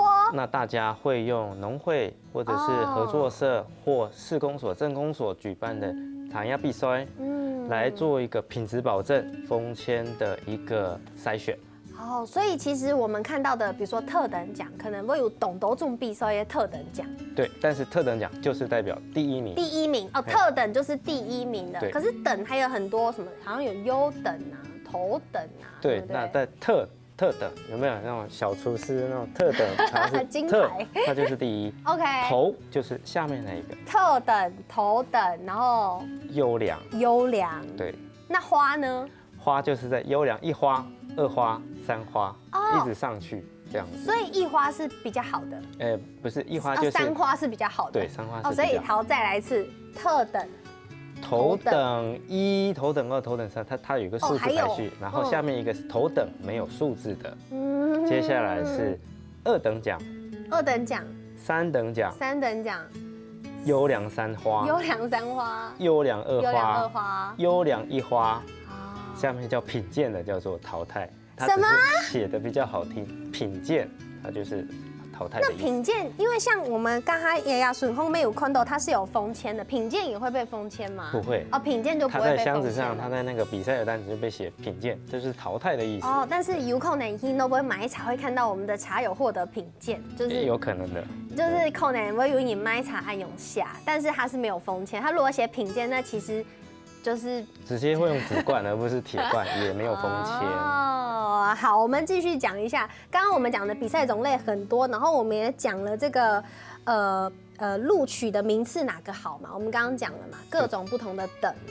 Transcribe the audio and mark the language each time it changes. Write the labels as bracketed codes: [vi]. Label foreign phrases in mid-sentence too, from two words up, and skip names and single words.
[zh] 那大家會用農會或者是合作社或市公所、鎮公所舉辦的茶葉比賽，來做一個品質保證、封籤的一個篩選。所以其實我們看到的，比如說特等獎，可能會有懂得種比賽的特等獎。對，但是特等獎就是代表第一名。第一名哦，特等就是第一名的。可是等還有很多什麼，好像有優等啊、頭等啊。對，那在特等有沒有那種小廚師那種特等茶是特，那就是第一。OK。頭就是下面那一個。特等、頭等，然後優良。優良。對。那花呢？花就是在優良一花、2花、3花，一直上去這樣子。所以一花是比較好的。不是一花就是3花是比較好的。對，3花是比較好的。所以好，再來一次，特等。頭等1、頭等2、頭等3，它有一個數字排序，然後下面一個是頭等沒有數字的。接下來是2等獎。2等獎。3等獎。3等獎。優良3花。優良3花。優良2花。優良1 花。下面叫品鑑的叫做淘汰，它只是寫的比較好聽。品鑑，它就是淘汰的意思。那品鑑，因為像我們剛才也順後面有看到，它是有封籤的，品鑑也會被封籤嗎？不會。品鑑就不會被封籤。它在箱子上，它在那個比賽的單子就被寫品鑑，就是淘汰的意思。但是有可能你都不會買茶會看到我們的茶有獲得品鑑，就是有可能的。就是可能會有你買茶按用下，但是它是沒有封籤。它如果寫品鑑，那其實。就是直接會用紙罐，而不是鐵罐，也沒有封籤。哦，好，我們繼續講一下。剛剛我們講的比賽種類很多，然後我們也講了這個錄取的名次哪個好嘛？我們剛剛講了嘛，各種不同的等嘛。